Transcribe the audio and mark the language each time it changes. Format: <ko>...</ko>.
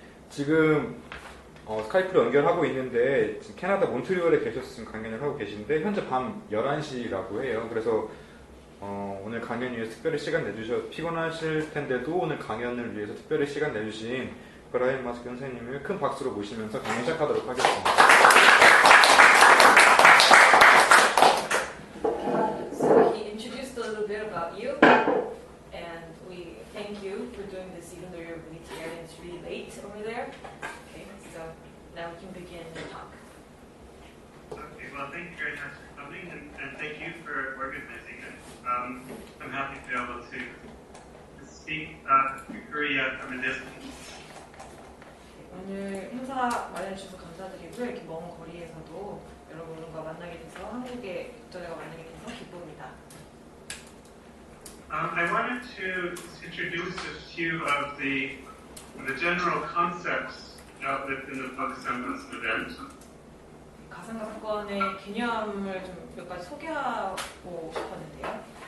<ko>지금 스카이프로 연결하고 있는데, 지금 캐나다 몬트리올에 계셔서 지금 강연을 하고 계신데, 현재 밤 11시라고 해요. 그래서 오늘 강연 위해서 특별히 시간 피곤하실 텐데도 오늘 강연을 위해서 특별히 시간 내주신 브라이언 마수이 선생님을 큰 박수로 모시면서 강연 시작하도록 하겠습니다.</ko> <en>So he introduced a little bit about you, and we thank you for doing this even though you're really tired and it's really late over there. Okay, so now we can begin the talk. Okay, well, thank you very much for coming, and thank you for organizing it. I'm happy to be able to speak to Korea from a distance.</en> <ko>오늘 행사 마련해주셔서 감사드리고요. 이렇게 먼 거리에서도 여러분과 만나게 돼서 한국의 독자들과 만나게 돼서 기쁩니다.</ko> <en>I wanted to introduce a few of the general concepts outlined in the book Semblance event.</en> <ko>가상가 사건의 개념을 좀 몇 가지 소개하고 싶었는데요.</ko>